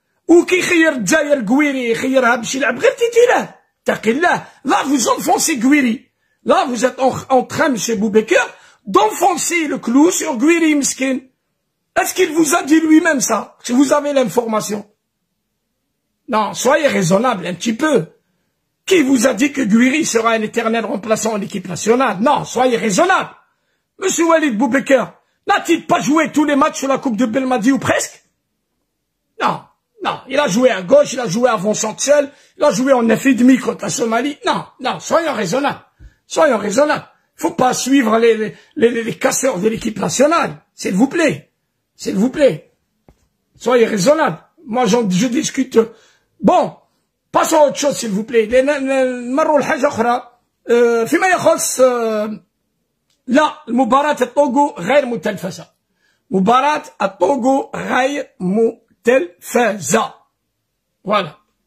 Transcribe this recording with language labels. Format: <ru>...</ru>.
<ar>وكيخير الجزائر قويري يخيرها باش يلعب غير تيتيلاه. اتقي الله.</ar> <fr>Là vous enfoncez Guéry. Là vous êtes en train, monsieur Boubaker, d'enfoncer le clou sur Guéry Miskin. Est-ce qu'il vous a dit lui-même ça? Si vous avez l'information. Non, soyez raisonnable un petit peu. Qui vous a dit que Guéry sera un éternel remplaçant en équipe nationale? Non, soyez raisonnable. Monsieur Walid Boubaker, n'a-t-il pas joué tous les matchs sur la Coupe de Belmadi ou presque? Non, il a joué à gauche, il a joué avant-centre seul, il a joué en 9,5 contre la Somalie. Non, soyons raisonnables. Faut pas suivre les casseurs de l'équipe nationale. S'il vous plaît. Soyez raisonnables. Moi, je discute. Bon, باسون اوت شوز سيل فو بلاي،</fr> <ar>لان نمروا لحاجه اخرى. فيما يخص لا، المباراة الطوغو غير متلفزة، مباراة الطوغو غير متلفزة، فوالا.</ar>